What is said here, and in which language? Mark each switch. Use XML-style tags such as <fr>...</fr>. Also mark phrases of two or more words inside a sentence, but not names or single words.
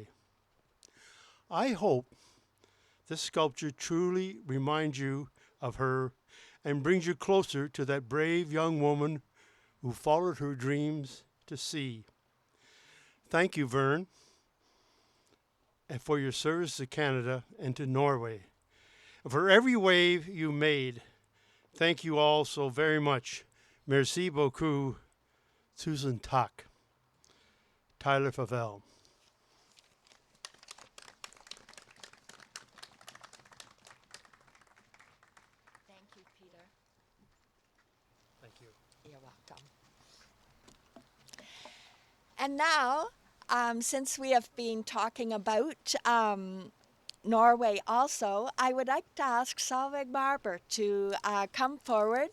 <en>I hope this sculpture truly reminds you of her and brings you closer to that brave young woman who followed her dreams to sea. Thank you, Vern, and for your service to Canada and to Norway. And for every wave you made, thank you all so very much.</en> <fr>Merci beaucoup.</fr> <no>Tusen tak.</no> <en>Tyler Favell. Thank you, Peter. Thank you. You're welcome. And now, since we have been talking about Norway also, I would like to ask Solveig Barber to come forward.</en>